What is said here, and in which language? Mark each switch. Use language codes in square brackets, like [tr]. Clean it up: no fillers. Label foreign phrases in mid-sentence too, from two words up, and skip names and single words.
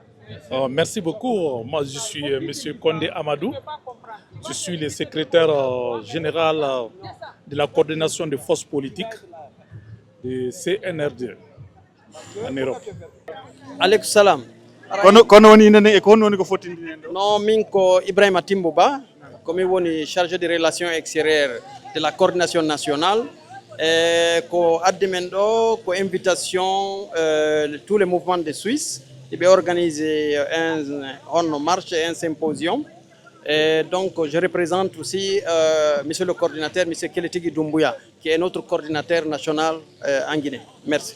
[fr] Merci beaucoup. Moi, je suis Monsieur Condé Amadou. Je suis le secrétaire général de la coordination des forces politiques de CNRD en Europe. [ar] Aleykum salam. [ff] kono woni nene e ko honno woni ko fottindi en ɗo. [fr] Non, [ff] min ko [fr] Ibrahima Timbouba, comme woni chargé de relations extérieures de la coordination nationale. [ff] Ko addi men ɗo ko [fr] invitation tous les mouvements de Suisse. Il va organiser une marche et un symposium. Et donc, je représente aussi monsieur le coordinateur, monsieur Keletigi Doumbouya, qui est notre coordinateur national en Guinée. Merci.